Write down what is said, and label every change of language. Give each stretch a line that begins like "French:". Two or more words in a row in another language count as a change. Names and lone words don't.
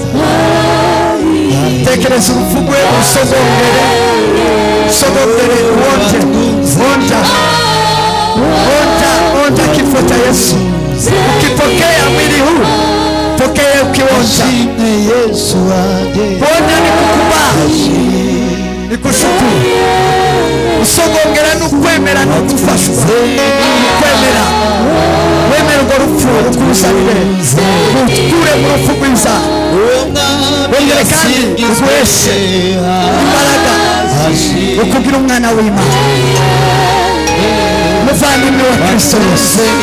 Kinyarwanda: Tekereza urupfu rwe usogongere
Swahili: onja kifo cha Yesu. Ukipokea mwili huu pokea ukionja. Kuonja ni kukubali, ni kushukuru.
Kinyarwanda: Usogongera n'ukwemera n'ugufashwa. Kwemera wemera urwo rupfu rukusanire ukure mu rupfu rwiza. Wongere kandi uguheshe imbaraga ukugira umwana w'Imana, umuvandimwe wa Kristo Yesu.